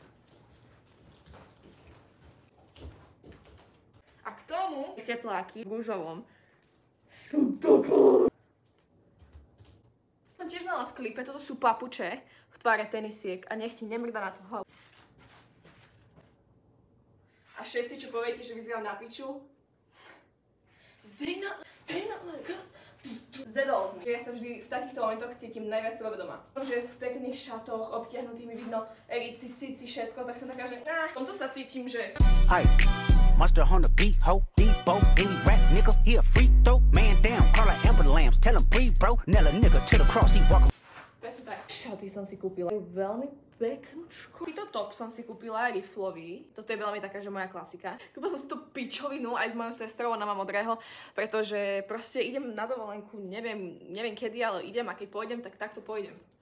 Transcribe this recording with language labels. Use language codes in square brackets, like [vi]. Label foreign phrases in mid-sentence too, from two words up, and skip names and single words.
[sk] A k tomu tepláky v rúžovom. Sú to cool. Som tiež mala v klipe, toto sú papuče v tvare tenisiek a nech ti nemrdá na tú hlavu. A všetci, čo poviete, že vyzerám na piču, [en] they not like us. [sk] Zedol sme. Ja sa vždy v takýchto momentoch cítim najviac sebavedomá. Že v pekných šatoch, obtiahnutých mi vidno erici, cici, všetko, tak som taká, že v tomto sa cítim, že... [en] Monster on the beat, ho, Debo, any rap nigga, he a free throw, man down, call like Amber Lambs, tell him breathe, bro, nail a nigga to the cross, he walk. [sk] Presne tak. Šaty som si kúpila. Veľmi peknúčko. Týto top som si kúpila riflový. Toto je veľmi taká, že moja klasika. Kúpila som si tú pičovinu aj s mojou sestrou, ona má modrého, pretože proste idem na dovolenku, neviem kedy, ale idem a keď pôjdem, tak takto pôjdem.